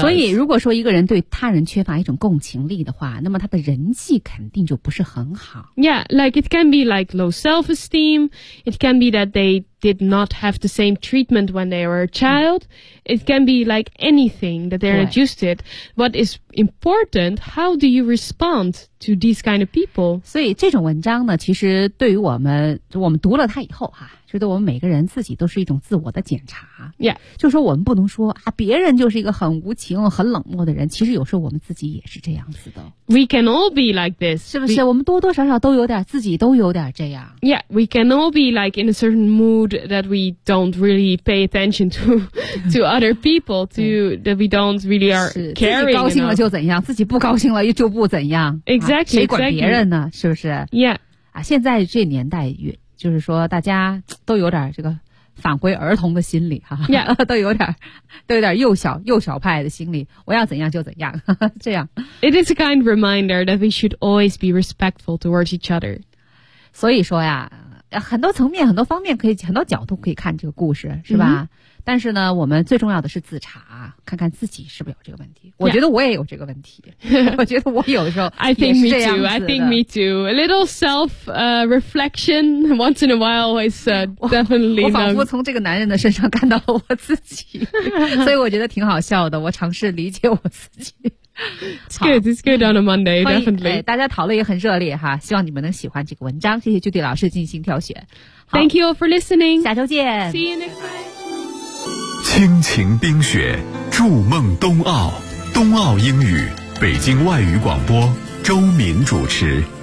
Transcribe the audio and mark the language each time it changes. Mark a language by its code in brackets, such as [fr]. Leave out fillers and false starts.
[zh] 所以如果说一个人对他人缺乏一种共情力的话那么他的人际肯定就不是很好。 [en] Yeah, like it can be like low self-esteem. It can be that they did not have the same treatment when they were a child. It can be like anything that they're not used to it. What is important, how do you respond to these kind of people? [zh] 所以这种文章呢其实对于我们读了它以后哈、啊觉得我们每个人自己都是一种自我的检查。 [en] Yeah. [zh] 就说我们不能说啊，别人就是一个很无情、很冷漠的人。其实有时候我们自己也是这样子的。 [en] We can all be like this. [zh] 是不是？我们多多少少都有点，自己都有点这样。 [en] Yeah, we can all be like in a certain mood that we don't really pay attention to other people, that we don't really are caring. [zh] 自己高兴了就怎样，自己不高兴了就不怎样。 [en] Exactly.、 [zh] 啊、谁管别人呢？ [en] Exactly. [zh] 是不是？ [en] Yeah. [zh] 现在这年代越就是说大家都有点这个返回儿童的心理哈、啊 [en] yeah. [zh] 都有点幼小派的心理，我要怎样就怎样呵呵这样。 [en] It is a kind reminder that we should always be respectful towards each other. [zh] 所以说呀，很多层面很多方面可以很多角度可以看这个故事是吧、mm-hmm. 但是呢我们最重要的是自查，看看自己是不是有这个问题。我觉得我也有这个问题、 [en] yeah. [zh] 我觉得我有的时候 [en] I think me too, I think me too. A little self reflection once in a while is definitely [zh] 我仿佛从这个男人的身上看到了我自己所以我觉得挺好笑的，我尝试理解我自己。 [en] It's good, it's good on a Monday, definitely. [zh] 大家讨论也很热烈哈，希望你们能喜欢这个文章，谢谢Judy老师进行挑选。 [en] Thank you for listening. [zh] 下周见。 [en] See you next time. [zh] 亲情冰雪，筑梦冬奥，冬奥英语，北京外语广播，周敏主持。